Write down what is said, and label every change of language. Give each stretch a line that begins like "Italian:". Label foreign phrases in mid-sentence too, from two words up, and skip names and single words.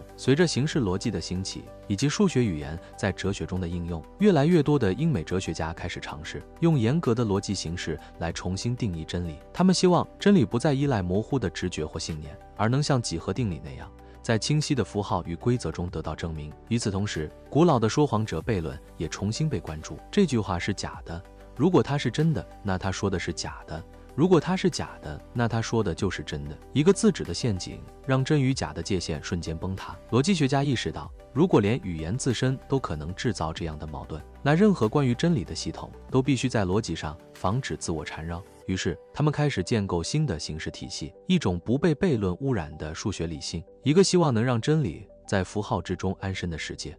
Chinese: 隨着形式邏輯的興起，以及數學語言在哲學中的應用，越來越多的英美哲學家開始嘗試用嚴格的邏輯形式來重新定義真理。他們希望真理不再依賴模糊的直覺或信念，而能像幾何定理那樣，在清晰的符號與規則中得到證明。与此同時，古老的說謊者悖論也重新被關注。這句話是假的，如果它是真的，那他說的是假的；如果它是假的，那他說的就是真的。一個自指的陷阱，讓真與假的界限瞬間崩塌。邏輯學家意識到，如果連語言自身都可能制造這樣的矛盾，那任何關於真理的系統都必須在邏輯上防止自我纏繞。於是，他們開始建構新的形式體系，一種不被悖論污染的數學理性，一個希望能讓真理在符號之中安身的世界。